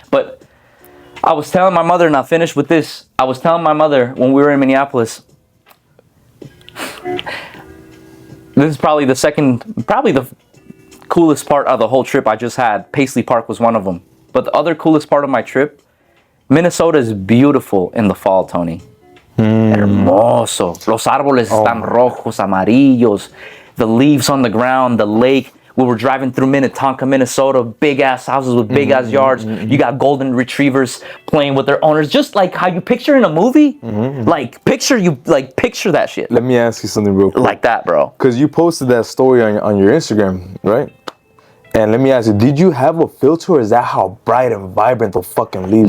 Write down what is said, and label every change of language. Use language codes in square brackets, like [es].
[en] But I was telling my mother, and I'll finish with this. I was telling my mother when we were in Minneapolis, this is probably the coolest part of the whole trip I just had. Paisley Park was one of them. But the other coolest part of my trip, Minnesota is beautiful in the fall, Tony. [es] Hermoso. Los árboles están rojos, amarillos. [en] The leaves on the ground, the lake. We were driving through Minnetonka, Minnesota. Big ass houses with big ass yards. You got golden retrievers playing with their owners, just like how you picture in a movie. Like picture that shit. Let me ask you something real quick. Like that, bro. Because you posted that story on your Instagram, right? And let me ask you, did you have a filter, or is that how bright and vibrant the fucking leaves?